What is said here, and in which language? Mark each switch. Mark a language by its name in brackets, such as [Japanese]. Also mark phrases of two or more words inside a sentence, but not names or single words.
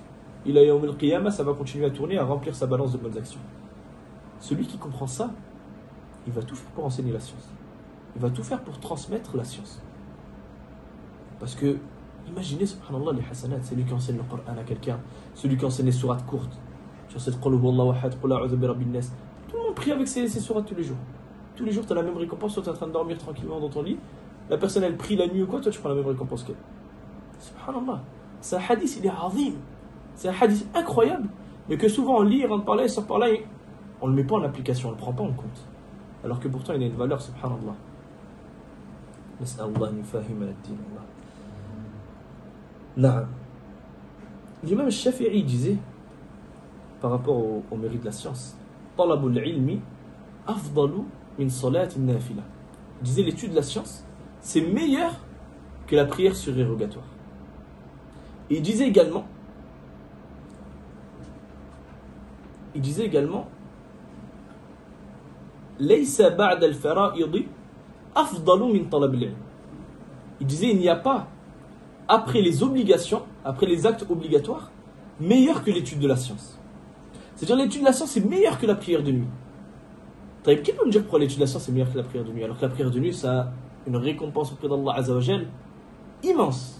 [French] Il a [Arabic] يوم القيامة, [French] ça va continuer à tourner, à remplir sa balance de bonnes actions. Celui qui comprend ça, il va tout faire pour enseigner la science. Il va tout faire pour transmettre la science. Parce que, imaginez, subhanallah, les hasanat, c'est lui qui enseigne le Coran à quelqu'un, celui qui enseigne les sourates courtes. Sur cette [Arabic] قل هو الله أحد قل أعوذ برب الناس. [French] Tout le monde prie avec ces sourates tous les jours. Tous les jours, tu as la même récompense, soit tu es en train de dormir tranquillement dans ton lit, la personne elle prie la nuit ou quoi, toi tu prends la même récompense qu'elle. [Arabic] Subhanallah. [French] C'est un hadith, il est azim. C'est un hadith incroyable, mais que souvent on lit, il rentre par là, il sort par là, et on ne le met pas en application, on ne le prend pas en compte. Alors que pourtant il a une valeur, [Arabic] subhanallah. نسأل الله نفهم الدين. Na'am. [French] L'imam Shafi'i disait, par rapport au mérite de la science, [Arabic] طلب العلم أفضل من صلاة نافلة. [French] Il disait l'étude de la science, c'est meilleur que la prière surérogatoire. Et il disait également, [Arabic] ليس بعد الفرائض أفضل من طلب العلم. [French] Il disait, il n'y a pas, après les obligations, après les actes obligatoires, meilleur que l'étude de la science. C'est-à-dire l'étude de la science, c'est meilleur que la prière de nuit. Qui peut me dire pourquoi l'étude de la science est meilleure que la prière de nuit? Alors que la prière de nuit, ça a une récompense auprès d'Allah [Arabic] عز وجل [French] immense.